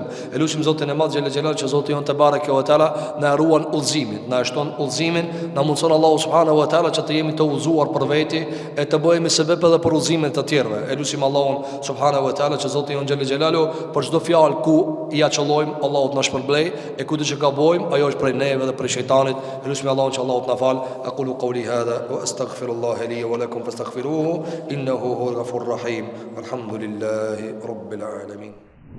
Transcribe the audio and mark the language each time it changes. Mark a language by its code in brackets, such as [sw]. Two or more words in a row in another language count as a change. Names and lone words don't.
[sq] Elusim Zotin e madh [ar] جل جلاله [sq] që Zoti jon [ar] تبارك وتعالى [sq] na ruan udhëzimin, na shton udhëzimin, na mundson [ar] الله سبحانه وتعالى [sq] që të jemi të udhëzuar për veti e të bëhemi sebeb edhe për udhëzimin të tjerëve. Elusim Allahun [ar] سبحانه وتعالى [sq] që Zoti jon [ar] جل جلاله [sq] për çdo fjalë ku ja çollojm, Allahu na shpërblej, e ku do të gabojm, ajo është prej neve dhe prej shejtanit. Elusim Allahun që Allahu të na fal. [ar] أقول قولي هذا وأستغفر الله لي ولكم فاستغفروه إنه هو الغفور الرحيم والحمد لله رب العالمين.